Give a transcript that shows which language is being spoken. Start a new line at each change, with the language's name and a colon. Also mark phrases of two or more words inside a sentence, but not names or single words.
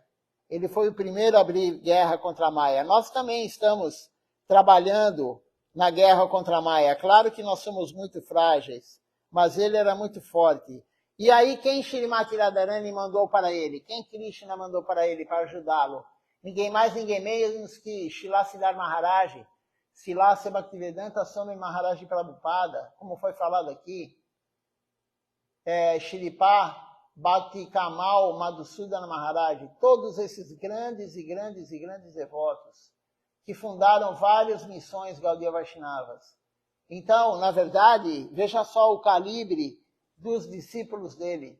Portuguese: Ele foi o primeiro a abrir guerra contra a Maya. Nós também estamos trabalhando na guerra contra a Maya. Claro que nós somos muito frágeis, mas ele era muito forte. E aí, quem Shrimati Radharani mandou para ele? Quem Krishna mandou para ele para ajudá-lo? Ninguém mais, ninguém menos que Srila Siddhar Maharaj, Srila Ase Bhaktivedanta Swami Maharaj Prabhupada, como foi falado aqui, Shripa Bhakti Kamal Madhusudana Maharaj, todos esses grandes devotos que fundaram várias missões Gaudiya Vaishnavas. Então, na verdade, veja só o calibre dos discípulos dele.